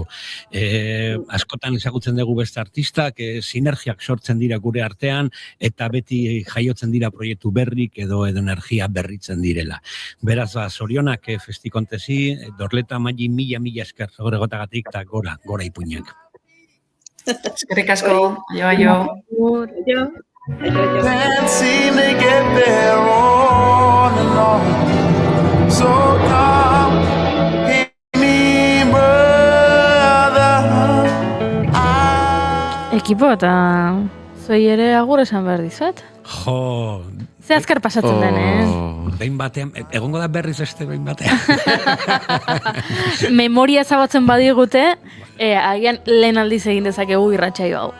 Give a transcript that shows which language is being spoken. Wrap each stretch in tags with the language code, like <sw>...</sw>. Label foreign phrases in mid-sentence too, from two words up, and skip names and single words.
<eu>Askotan ezagutzen dugu beste artistak, sinergiak sortzen dira gure artean, eta beti jaiotzen dira proiektu berrik edo energia berritzen direla. Beraz, zorionak festikontesi, Dorleta Magi mila esker horregotagatik, eta gora ipuinak. Eskerrik asko, aio.</eu> <en>Can't seem to get there on and on. So come, hit me, brother.</en> <eu>Ekipo, eta zuei ere agur esan behar dizuet. Jo... Ze azkar pasatzen den, Behin batean, egongo da berriz behin batean. Memoria ezabatzen badigute, agian lehen aldiz egin dezakegu irratsaio hau.</eu>